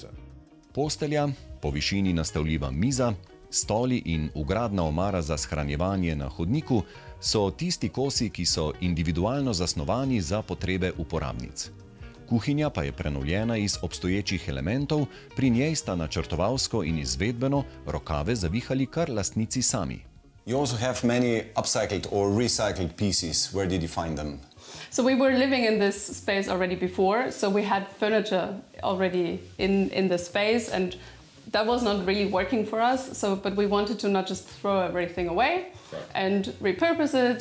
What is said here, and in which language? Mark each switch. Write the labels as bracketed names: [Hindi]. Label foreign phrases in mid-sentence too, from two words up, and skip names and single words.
[Slovenian] Postelja, po višini nastavljiva miza, stoli in vgradna omara za shranjevanje na hodniku so tisti kosi, ki so individualno zasnovani za potrebe uporabnic. Kuhinja pa je prenovljena iz obstoječih elementov, pri njej sta načrtovalsko in izvedbeno rokave zavihali kar lastnici sami. [English] You also have many upcycled or recycled pieces. Where did you find them? So we were living in this space already before, so we had furniture already in the space, and that was not really working for us. But we wanted to not just throw everything away and repurpose it.